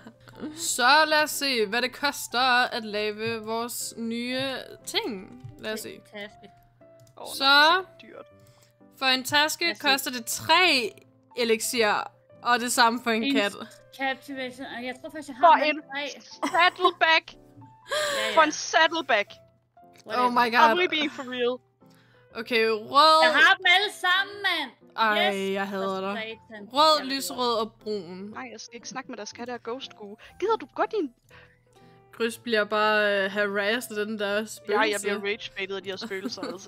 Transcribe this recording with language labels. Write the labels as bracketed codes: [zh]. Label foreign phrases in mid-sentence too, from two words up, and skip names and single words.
[da] Så lad os se, hvad det koster at lave vores nye ting. Lad os se. Taske. Så for en taske koster det 3 elixir, og det samme for en kat. Captivation. Jeg tror faktisk, jeg har en saddleback. For en saddleback. [en] Oh my god. Are we being for real? [da] Okay, rød. Jeg har dem alle sammen, mand. Ej, yes. jeg hader dig. Rød, lysrød og brun. Nej, jeg skal ikke snakke med deres kat der [en] ghost goo. [da] Gider du godt din... Grys bliver bare harassed af den der spøgelse. Jeg bliver rage-baited af de her spøgelser, altså.